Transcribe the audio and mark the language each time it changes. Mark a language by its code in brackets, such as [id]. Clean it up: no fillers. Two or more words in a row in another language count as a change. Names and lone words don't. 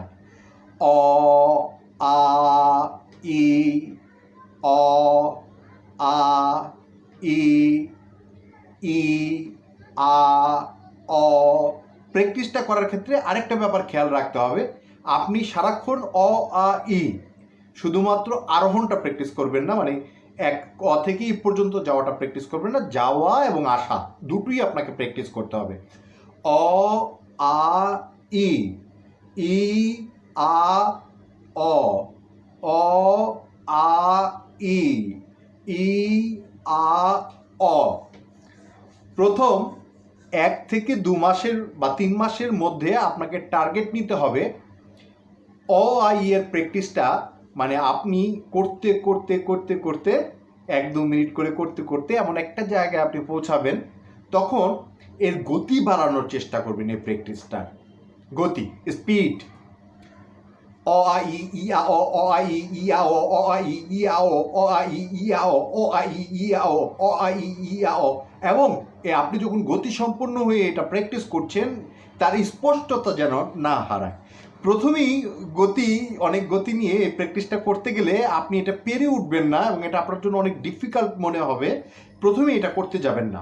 [bn] অ আ ই, অ আ ই, ই, আ, অ। প্র্যাকটিসটা করার ক্ষেত্রে আরেকটা ব্যাপার খেয়াল রাখতে হবে, আপনি সারাক্ষণ অ, আ, ই শুধুমাত্র আরোহণটা প্র্যাকটিস করবেন না, মানে এক অ থেকে ই পর্যন্ত যাওয়াটা প্র্যাকটিস করবেন না, যাওয়া এবং আসা দুটোই আপনাকে প্র্যাকটিস করতে হবে। অ, আ, ই, ই, আ, অ, অ, আ, ই, ই, আ, অ। প্রথম 1 থেকে 2 মাসের বা 3 মাসের মধ্যে আপনাকে টার্গেট নিতে হবে অ, আ, ই এর প্র্যাকটিসটা, মানে আপনি করতে করতে করতে করতে 1-2 মিনিট করে করতে করতে এমন একটা জায়গায় আপনি পৌঁছাবেন, তখন এর গতি বাড়ানোর চেষ্টা করবেন। এই প্র্যাকটিসটার গতি, স্পিড, অ, আ, ই, ই, আ, অ, অ, আ, ই, ই, আ, অ, অ, আ, ই, ই, আ, অ, অ, আ, ই, ই, আ, অ, অ, আ, ই, ই, আ, অ, অ, আ, ই, ই, আ, অ। এবং আপনি যখন গতি সম্পন্ন হয়ে এটা প্র্যাকটিস করছেন, তার স্পষ্টতা যেন না হারায়। প্রথমেই অনেক গতি নিয়ে এই প্র্যাকটিসটা করতে গেলে আপনি এটা পেরে উঠবেন না এবং এটা আপনার জন্য অনেক ডিফিকাল্ট মনে হবে। প্রথমেই এটা করতে যাবেন না।